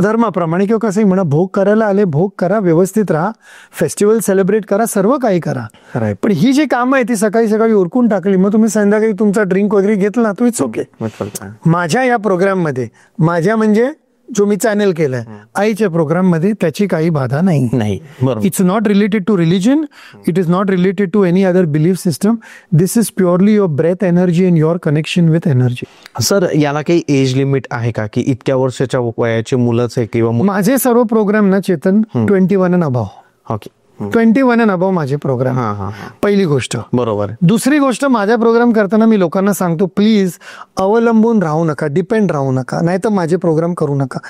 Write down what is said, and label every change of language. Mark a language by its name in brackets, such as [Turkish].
[Marathi] धर्माप्रमाणे किंवा कसंही म्हणा, भोग करायला आले, भोग करा, व्यवस्थित राहा, फेस्टिवल सेलिब्रेट करा, सर्व काही करा. पण ही जी कामं आहे ती सकाळी उरकून टाकली, मग तुम्ही संध्याकाळी तुमचा ड्रिंक वगैरे घेतला तो इट्स ओके. माझ्या या प्रोग्राममध्ये, माझ्या म्हणजे जो मी चॅनल केलाय आईच्या प्रोग्राम मध्ये, त्याची काही बाधा नाही. [English] It's not related to religion, it is not related to any other belief system. This is purely your breath energy and your connection with energy. [Marathi] Sir याला काही एज लिमिट आहे का, की इतक्या वर्षाच्या वयाचे मुलंच आहे किंवा माझे सर्व प्रोग्राम ना Chetan 21 and above. [English] okay, [Marathi] 21 and above माझे प्रोग्राम. पहिली गोष्ट. बरोबर. दुसरी गोष्ट, माझ्या प्रोग्राम करताना मी लोकांना सांगतो, प्लीज अवलंबून राहू नका, डिपेंड राहू नका, नाही तर माझे प्रोग्राम करू नका.